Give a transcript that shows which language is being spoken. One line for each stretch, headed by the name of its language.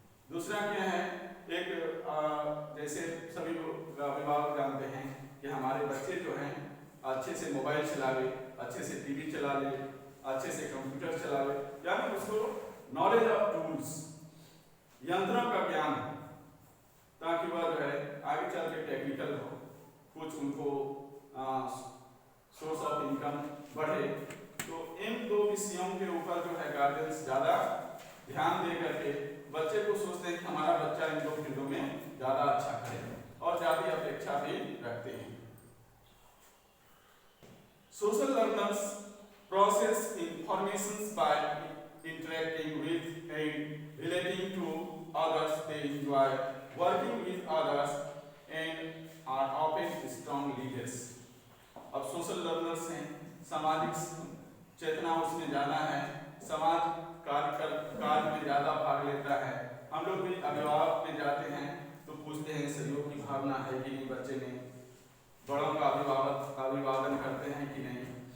Hindi: दूसरा क्या है, एक जैसे सभी लोग अभिभावक जानते हैं कि हमारे बच्चे जो हैं अच्छे से मोबाइल चलावे, अच्छे से टीवी चला ले, अच्छे से कंप्यूटर चलावे, यानी उसको नॉलेज ऑफ टूल्स, यंत्रों का ज्ञान हो, ताकि वह जो है आगे चल के टेक्निकल हो, कुछ उनको सोर्स ऑफ इनकम बढ़े। तो इन 2 विषयों के ऊपर जो है गार्जियंस ज़्यादा ध्यान दे करके बच्चे को सोचते हैं कि हमारा बच्चा इन 2 फील्डों में ज़्यादा अच्छा करे और ज़्यादा अपेक्षा भी रखते हैं।
English: Social learners process information by interacting with and relating to others. They enjoy working with others and are often strong leaders.
Hindi: अब सोशल लर्नर्स हैं, सामाजिक चेतना उसमें ज़्यादा है, समाज कार्य में ज़्यादा भाग लेता है। हम लोग भी अभिभावक में जाते हैं तो पूछते हैं सहयोग की भावना है कि नहीं बच्चे में, बड़ों का अभिवादन करते हैं कि नहीं।